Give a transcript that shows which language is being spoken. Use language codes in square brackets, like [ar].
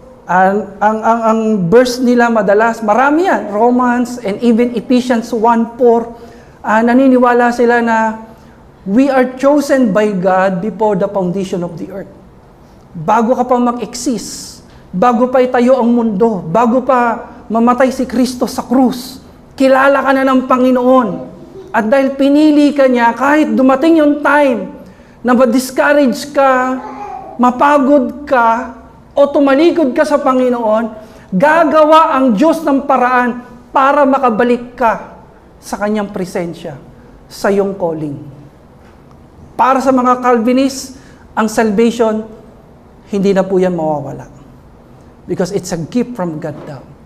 [tl] Ang verse nila madalas, marami yan, [en] Romans and even Ephesians 1:4, [tl] naniniwala sila na [en] we are chosen by God before the foundation of the earth. [tl] Bago ka pa mag-exist, bago pa itayo ang mundo, bago pa mamatay si Kristo sa krus, kilala ka na ng Panginoon. At dahil pinili ka niya, kahit dumating yung time na ma-discourage ka, mapagod ka, o tumalikod ka sa Panginoon, gagawa ang Diyos ng paraan para makabalik ka sa Kanyang presensya, sa iyong calling. Para sa mga Calvinists, ang salvation, hindi na po yan mawawala. [en] Because it's a gift from God daw.